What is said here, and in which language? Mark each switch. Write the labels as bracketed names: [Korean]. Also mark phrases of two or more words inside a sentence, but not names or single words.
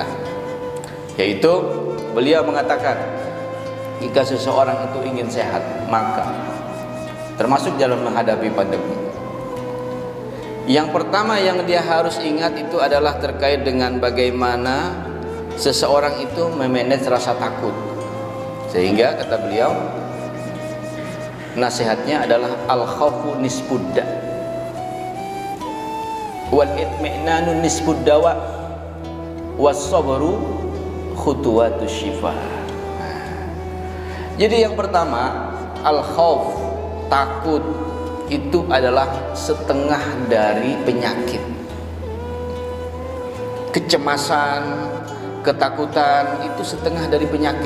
[Indonesian] Yaitu beliau mengatakan, jika seseorang itu ingin sehat, maka termasuk dalam menghadapi pandemi, yang pertama yang dia harus ingat itu adalah terkait dengan bagaimana seseorang itu memanage rasa takut. Sehingga kata beliau, nasihatnya adalah [Arabic] الخوف نصف الداء والاطمئنان نصف الدواء والصبر خطوة الشفاء. [Indonesian] Jadi yang pertama, al-khawf, takut, itu adalah setengah dari penyakit. Kecemasan, ketakutan itu setengah dari penyakit.